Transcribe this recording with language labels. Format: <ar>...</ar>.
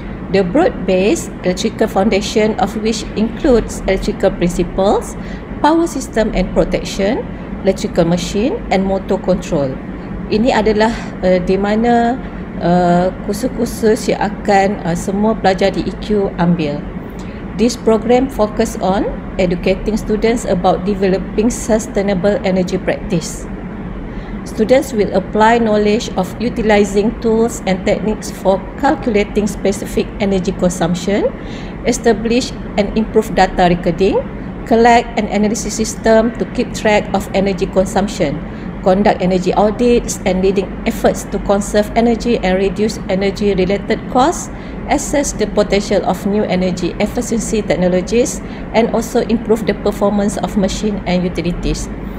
<en>The broad-based electrical foundation of which includes electrical principles, power system and protection, electrical machine and motor control.</en> <ms>Ini adalah di mana kursus-kursus yang akan semua pelajar DEQ ambil.</ms> <en>This program focus on educating students about developing sustainable energy practice. Students will apply knowledge of utilizing tools and techniques for calculating specific energy consumption, establish and improve data recording, collect and analysis system to keep track of energy consumption, conduct energy audits and leading efforts to conserve energy and reduce energy related costs, assess the potential of new energy efficiency technologies and also improve the performance of machine and utilities.</en>